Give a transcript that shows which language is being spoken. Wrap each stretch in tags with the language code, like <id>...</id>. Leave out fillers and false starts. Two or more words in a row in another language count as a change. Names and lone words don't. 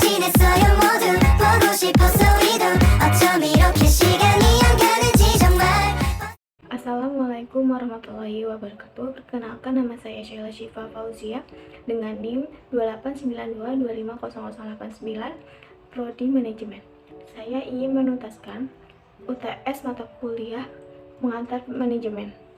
<ko>있어요 모두 보고 싶었어 우리도 어쩜 이렇게 시간이 안 가는지 정말.</ko> <ar>السلام عليكم ورحمة الله وبركاته.</ar> <id>Perkenalkan, nama saya Sheila Syifa Fauzia dengan NIM 2892250089 Prodi Manajemen. Saya ingin menuntaskan UTS mata kuliah pengantar manajemen.</id>